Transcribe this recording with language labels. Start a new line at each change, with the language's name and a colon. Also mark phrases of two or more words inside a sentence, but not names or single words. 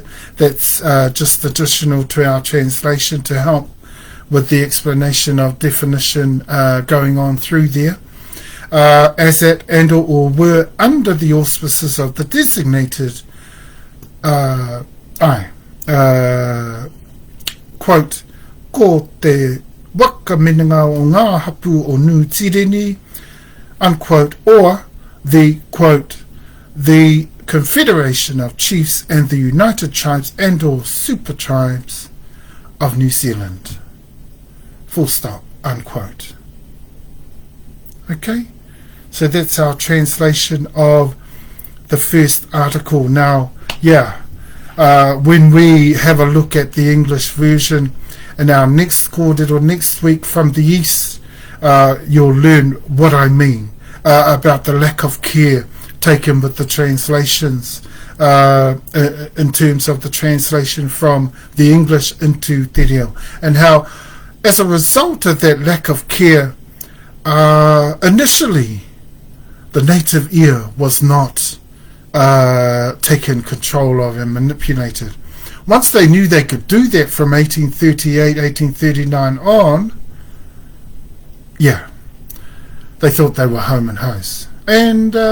English: That's just additional to our translation to help with the explanation of definition going on through there. As at and or were under the auspices of the designated quote,
Māori: ko te wakaminanga o ngā hapu o New Tireni,
English: unquote, or the, quote, the Confederation of Chiefs and the United Tribes and or Super Tribes of New Zealand, full stop, unquote. Okay, so that's our translation of the first article. Now, when we have a look at the English version in our next quarter or next week from the East, you'll learn what I mean about the lack of care taken with the translations in terms of the translation from the English into te reo, and how as a result of that lack of care, initially the native ear was not taken control of and manipulated. Once they knew they could do that from 1838, 1839 on, they thought they were home and house.